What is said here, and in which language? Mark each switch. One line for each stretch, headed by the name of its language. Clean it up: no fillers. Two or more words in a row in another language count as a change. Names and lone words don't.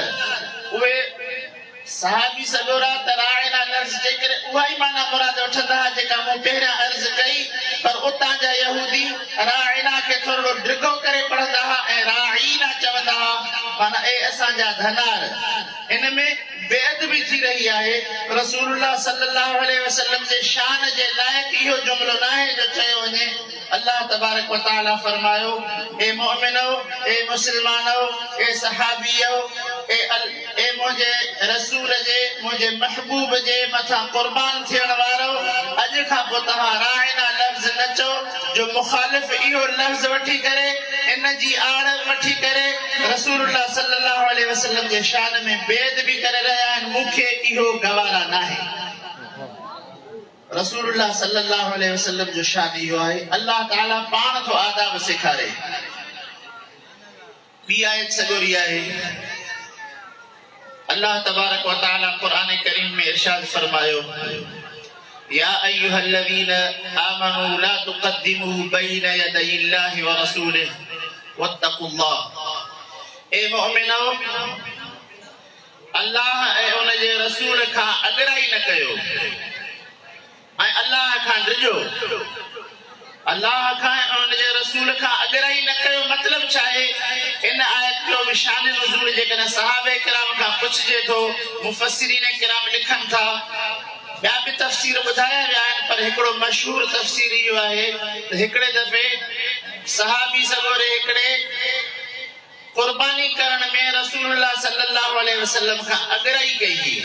Sindhi: उहे सहाबी सगोरा त राइना लफ़्ज़ जे करे उहा ई माना मुराद वठंदा हुआ जेका मूं पहिरियां अर्ज़ कई, पर उतां जा यहूदी राइना खे थोरो ड्रिघो करे पढ़ंदा हुआ ऐं राईना चवंदा हुआ, माना ए असांजा धनार। इन में बेअदबी थी रही आहे।
Arabic: رسول الله صلى الله عليه وسلم
Sindhi: जे शान जे लाइक़ इहो जुमलो न आहे जो चयो वञे।
Arabic: الله تبارك وتعالى
Sindhi: फरमायो, ए मोमिनो, ए मुस्लमानो, ए सहाबियो, ए मुझे रसूल जे, मुझे महबूब जे मथा कुर्बान थियण वारो, अॼु खां पोइ तव्हां राइना लफ़्ज़ न चओ जो मुखालिफ़ इहो लफ़्ज़ वठी करे, इन जी आड़ वठी करे
Arabic: رسول الله صلى الله عليه وسلم
Sindhi: जे शान में बेअदबी करे रहिया आहिनि। मूंखे इहो गवारा न आहे।
Arabic: رسول الله صلى الله عليه وسلم
Sindhi: जो शान इहो आहे। अल्लाह ताला पाण थो आदाब सेखारे। ॿी आयत सॻोरी आहे।
Arabic: الله تبارك وتعالى قرآن كريم
Sindhi: में इरशाद फरमायो,
Arabic: يا أيها الذين آمنوا لا تقدموا بين يدي الله ورسوله واتقوا الله.
Sindhi: ए मोमिनो, अल्लाह ऐं उन जे रसूल खां अॻिराई न कयो ऐं अल्लाह खां डिॼो। अल्लाह खां ऐं उन जे रसूल खां अॻिराई न कयो मतलब छा आहे? इन आयत जो शान नुज़ूल जेकॾहिं सहाबे किराम खां पुछिजे थो, मुफ़स्सिरीन किराम लिखनि था, ॿिया बि तफ़सीर ॿुधाया विया आहिनि, पर हिकिड़ो मशहूर तफ़सीर इहो आहे त हिकिड़े दफ़े सहाबी सॻोरे हिकिड़े कुर्बानी करण में
Arabic: رسول الله صلى الله عليه وسلم
Sindhi: खां अॻिराई कई हुई।